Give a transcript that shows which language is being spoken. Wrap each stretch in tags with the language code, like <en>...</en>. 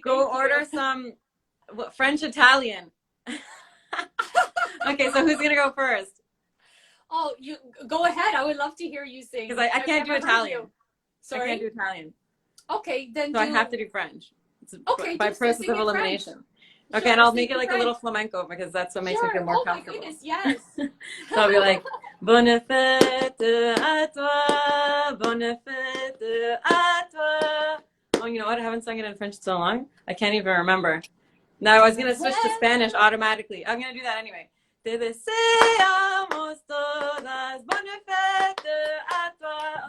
<en>Go order some French Italian. Okay, so who's going to go first? Oh, you go ahead. I would love to hear you sing. Because I can't do Italian. Sorry? I can't do Italian. Okay, then so I have to do French. Okay, by process of elimination. French. Okay, sure, and I'll make it like a little flamenco because that's what makes me feel more comfortable. Oh my goodness, yes. So I'll be like,</en> <fr>bonne fête à toi, bonne fête à toi.</fr> <en>Oh, you know what? I haven't sung it in French in so long. I can't even remember. No, I was going to switch to Spanish automatically. I'm going to do that anyway.</en> <es>Te deseamos todas</es> <fr>bonne fête à toi.</fr>